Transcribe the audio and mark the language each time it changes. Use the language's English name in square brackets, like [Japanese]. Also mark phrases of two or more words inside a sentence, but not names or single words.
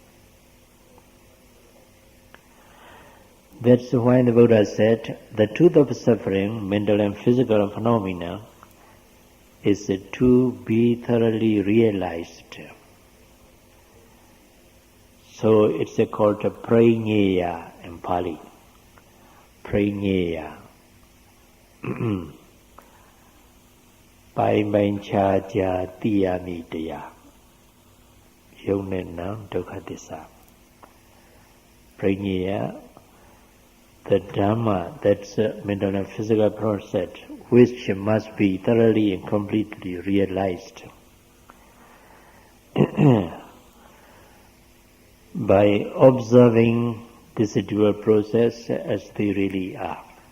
[English] That's why the Buddha said, the truth of suffering, mental and physical phenomena, is to be thoroughly realized. So it's called a praññeya in Pali. Praññeya. [Burmese] ပိုင်းပိုင်းခြားခြားသိရမည်တရားယုံနဲ့နံဒုက္ခသစ္စာ [English] Praññeya, the Dhamma, that's a mental and physical process which must be thoroughly and completely realized by observing this dual process as they really are.